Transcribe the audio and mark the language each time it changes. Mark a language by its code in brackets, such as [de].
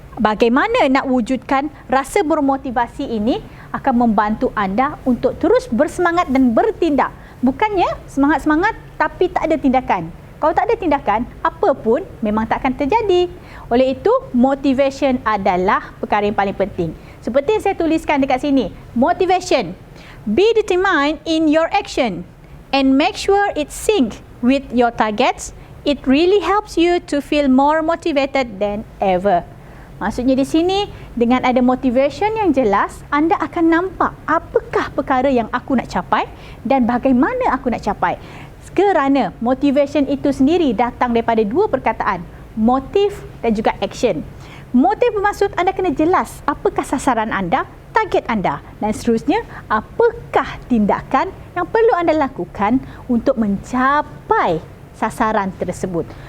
[ms] Bagaimana nak wujudkan rasa bermotivasi ini akan membantu anda untuk terus bersemangat dan bertindak. Bukannya semangat-semangat tapi tak ada tindakan. Kalau tak ada tindakan, apa pun memang tak akan terjadi. Oleh itu, motivation adalah perkara yang paling penting. Seperti yang saya tuliskan dekat sini, motivation. [en] Be determined in your action and make sure it sync with your targets. It really helps you to feel more motivated than ever. [ms] Maksudnya di sini, dengan ada motivation yang jelas, anda akan nampak apakah perkara yang aku nak capai dan bagaimana aku nak capai. Kerana motivation itu sendiri datang daripada dua perkataan, motif dan juga action. Motif bermaksud anda kena jelas apakah sasaran anda, target anda dan seterusnya apakah tindakan yang perlu anda lakukan untuk mencapai sasaran tersebut.